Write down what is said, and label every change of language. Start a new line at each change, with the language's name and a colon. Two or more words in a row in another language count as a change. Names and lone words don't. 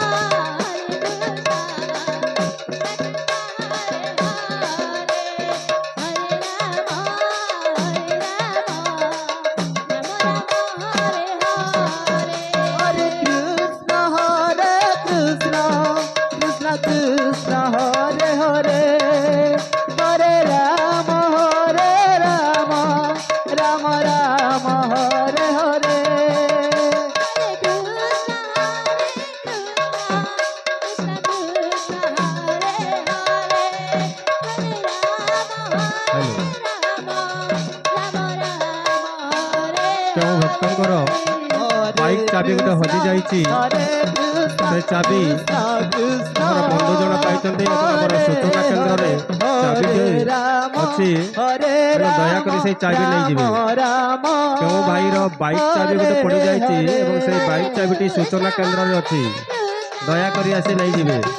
Sanskrit: हरे कृष्ण कृष्ण कृष्ण हरे हरे हरे राम राम हरे हरे
Odia: କେଉଁ ଭକ୍ତଙ୍କର ବାଇକ୍ ଚାବି ଗୋଟେ ହଜି ଯାଇଛି, ସେ ଚାବି ଆମର ବନ୍ଧୁ ଜଣ ପାଇଛନ୍ତି ଏବଂ ଆମର ସୂଚନା କେନ୍ଦ୍ରରେ ଚାବିଟି ଅଛି, ତେଣୁ ଦୟାକରି ସେଇ ଚାବି ନେଇଯିବେ। କେଉଁ ଭାଇର ବାଇକ୍ ଚାବି ଗୋଟେ ପଡ଼ିଯାଇଛି ଏବଂ ସେଇ ବାଇକ୍ ଚାବିଟି ସୂଚନା କେନ୍ଦ୍ରରେ ଅଛି, ଦୟାକରି ଆସି ନେଇଯିବେ।